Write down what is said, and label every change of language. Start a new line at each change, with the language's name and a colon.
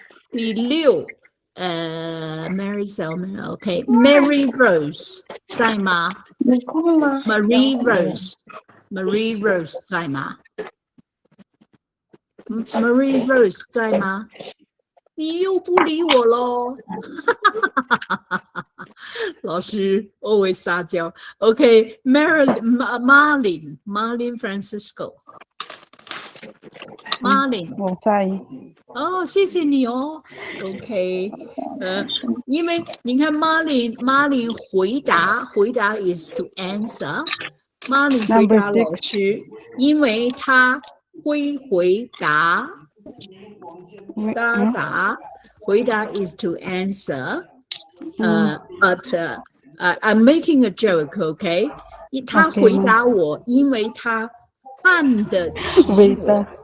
Chinese: 第六，Mary Selman。OK， Mary Rose 在吗？ Marie Rose 在吗？ Marie Rose 在吗？你又不理我咯。老师 always 撒娇。 OK, Marlin Francisco。 Marlin，我在。哦，谢谢你哦。 OK， 因为你看 Marlin 回答
English: is to answer。
Chinese: Marlin 回答老师，因为他会回答。
English: 回答 is to answer. But I'm making a joke, okay?
Chinese: 他回答我，因为他看得起我。